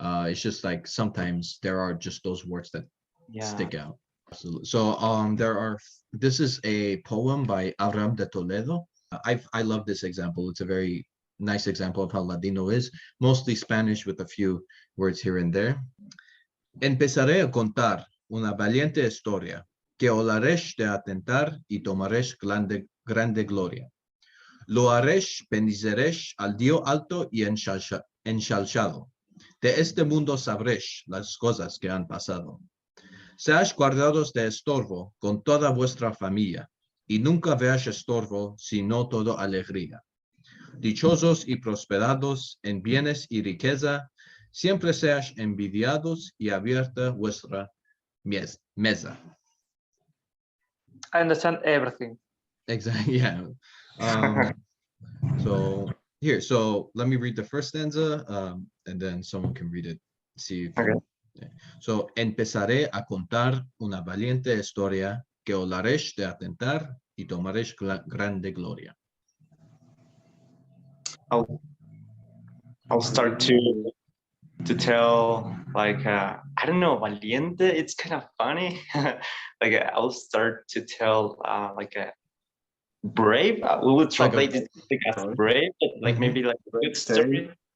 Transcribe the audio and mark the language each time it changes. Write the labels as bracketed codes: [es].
[en] It's just like sometimes there are just those words that stick out. Absolutely. So this is a poem by Abraham de Toledo. I love this example. It's a very nice example of how Ladino is, mostly Spanish with a few words here and there. [lad] Empezaré a contar una valiente historia que olaréis de atentar y tomaréis grande gloria. Lo haréis, bendiceréis al Dios alto y ensalzado. De este mundo sabréis las cosas que han pasado. Seáis guardados de estorbo con toda vuestra familia, y nunca veáis estorbo, sino todo alegría. Dichosos y prosperados en bienes y riqueza, siempre seáis envidiados y abierta vuestra mesa. [en] I understand everything. Exactly, yeah. So here, so let me read the first stanza, and then someone can read it. See if So, [lad] empezaré a contar una valiente historia que olaréis de atentar y tomaréis grande gloria. [en] I'll start to tell like I don't know, valiente. It's kind of funny. Like I'll start to tell like a brave. We would translate it as brave, but like maybe like a good story.